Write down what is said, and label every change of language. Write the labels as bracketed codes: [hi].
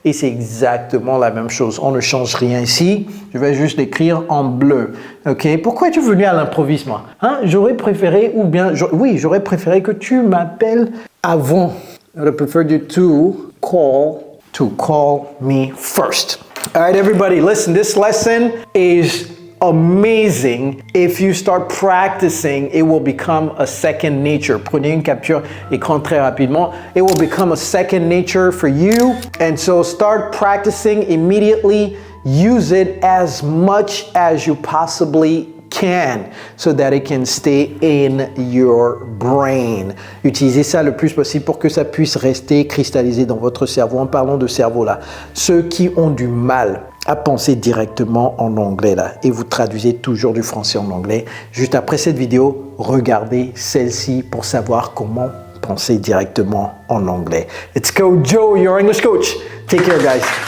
[fr] Et c'est exactement la même chose. On ne change rien ici. Je vais juste l'écrire en bleu. Ok? Pourquoi es-tu venu à l'improviste, moi? Hein? J'aurais préféré, ou bien, j'aurais préféré que tu m'appelles avant. [en] I would have preferred you to call me first. All right, everybody, listen. This lesson is amazing. If you start practicing, it will become a second nature. [fr] Prenez une capture écran très rapidement. [en] It will become a second nature for you. And so start practicing immediately. Use it as much as you possibly can so that it can stay in your brain. [fr] Utilisez ça le plus possible pour que ça puisse rester cristallisé dans votre cerveau. En parlant de cerveau là, ceux qui ont du mal à penser directement en anglais là, et vous traduisez toujours du français en anglais. Juste après cette vidéo, regardez celle-ci pour savoir comment penser directement en anglais. [en] Let's go, Joe, your English coach. Take care, guys.